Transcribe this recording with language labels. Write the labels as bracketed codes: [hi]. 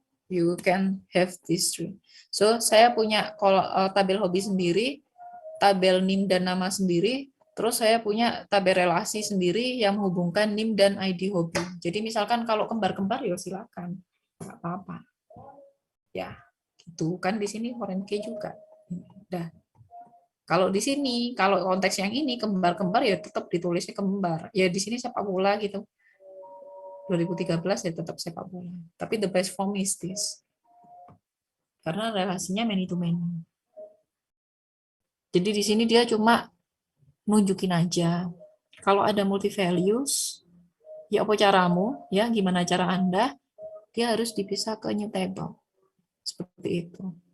[en] You can have these three. [id] So saya punya tabel hobi sendiri, tabel NIM dan nama sendiri, terus saya punya tabel relasi sendiri yang menghubungkan NIM dan ID hobi. Jadi misalkan kalau kembar-kembar ya silakan, nggak apa-apa. Ya, gitu kan di sini foreign key juga. Udah. Kalau di sini, kalau konteks yang ini kembar-kembar ya tetap ditulisnya kembar. Ya di sini sepak bola gitu. 2013 ya tetap sepak bola. Tapi [en] the best form is this. [id] Karena relasinya [en] many to many. [id] Jadi di sini dia cuma nunjukin aja. Kalau ada multi values, ya apa caramu, ya gimana cara Anda, dia harus dipisah ke new table. Seperti itu.